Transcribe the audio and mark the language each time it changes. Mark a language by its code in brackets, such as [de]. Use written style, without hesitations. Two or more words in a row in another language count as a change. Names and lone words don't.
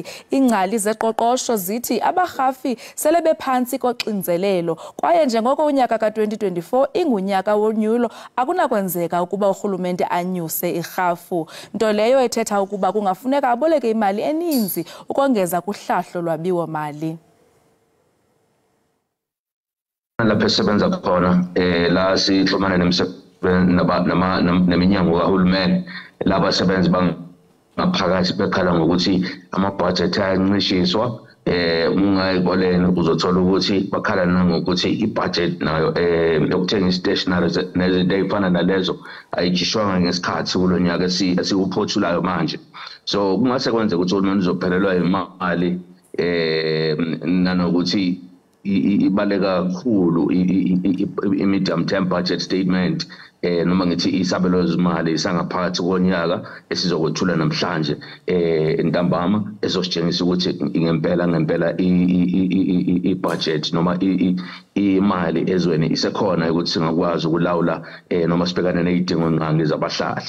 [xh] Iingcali zeqoqosho zithi abarhafi sele bephantsi koxinzelelo kwaye njengoko unyaka ka-2024 ingunyaka wonyulo akunakwenzeka ukuba urhulumente anyuse irhafu. Nto leyo ethetha ukuba kungafuneka aboleke imali eninzi ukongeza kuhlahlo lwabiwo-mali. [zu] Lapho esebenza khona la sixhumana neminyango kahulumeni laba abasebenzi bangaphakathi bekhala ngokuthi ama-budget ayancishiswa ungayiboleni uzothola ukuthi bakhala nangokuthi i-budget nayo yokuthenga i-stationery nezinto ey'fana nalezo ayikhishwanga ngesikhathi kulo nyaka esiwuphothulayo manje. So kungase kwenzeka ukuthi uhulumeni uzophelelwa imali nanokuthi ibaleka kakhulu i- [en] medium term budget statement [zu] noma ngithi isabelo zimali sangaphakathi konyaka esizokwethula namhlanje entambama ezositshengisa ukuthi ngempela i-budget noma imali ezweni isekhona ukuthi singakwazi ukulawula noma sibhekane nezidingo nqangi zabahlali.